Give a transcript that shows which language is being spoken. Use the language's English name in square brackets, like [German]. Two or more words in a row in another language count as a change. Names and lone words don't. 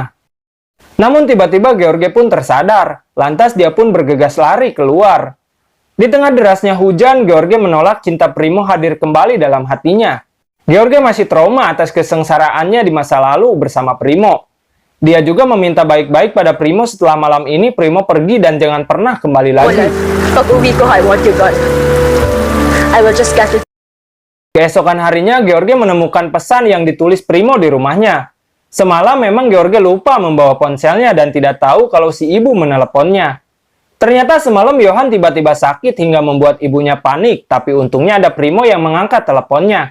[Indonesian] Namun tiba-tiba George pun tersadar, lantas dia pun bergegas lari keluar. Di tengah derasnya hujan, George menolak cinta Primo hadir kembali dalam hatinya. George masih trauma atas kesengsaraannya di masa lalu bersama Primo. Dia juga meminta baik-baik pada Primo setelah malam ini Primo pergi dan jangan pernah kembali lagi. [Filipino] Pag-uwi ko, [English] I want you gone. I will just get it. [Indonesian] Keesokan harinya, George menemukan pesan yang ditulis Primo di rumahnya. Semalam memang George lupa membawa ponselnya dan tidak tahu kalau si ibu meneleponnya. Ternyata semalam Johan tiba-tiba sakit hingga membuat ibunya panik, tapi untungnya ada Primo yang mengangkat teleponnya.